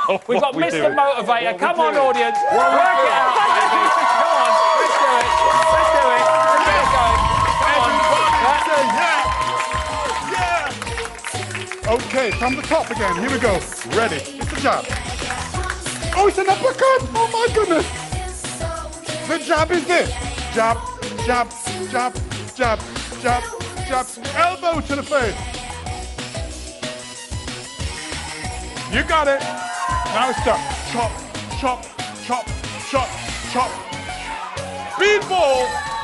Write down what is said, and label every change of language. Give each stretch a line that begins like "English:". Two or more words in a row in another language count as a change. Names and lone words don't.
English: We've got Mr. Motivator. Come on, audience. Work it out, baby. Come on. Let's do it. Let's do it. Let's get it going. Come on. Okay, from the top again. Here we go. Ready. It's a jab. Oh, it's an uppercut. Oh, my goodness. The jab is this. Jab, jab, jab, jab, jab, jab. Elbow to the face. You got it. Now stop. Chop, chop, chop, chop, chop. Speedball.